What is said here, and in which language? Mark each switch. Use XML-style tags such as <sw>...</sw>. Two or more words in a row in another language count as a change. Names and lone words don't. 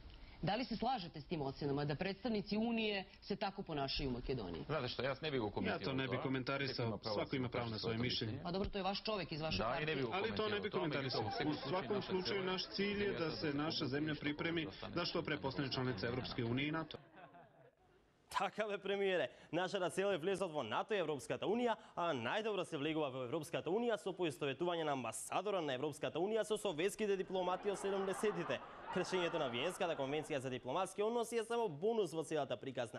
<sr>Da li se slažete s tim ocenama da predstavnici Unije se tako ponašaju u Makedoniji? Znate što, ja ne bih Ja to ne bih komentarisao, svako ima pravo na svoje mišljenje. Pa dobro, to je vaš čovjek iz vaše partije. Ali to ne bih komentarisao. U svakom slučaju naš cilj je da se naša zemlja pripremi da što pre postane članica Evropske unije i NATO.</sr> <mk>Така бе, премиере. Нашата цел е влезот во НАТО и Европската Унија, а најдобро се влегува во Европската Унија со поистоветување на амбасадора на Европската Унија со советските дипломати од 70-тите. Кршењето на Виенската конвенција за дипломатски односи е само бонус во целата приказна.</mk>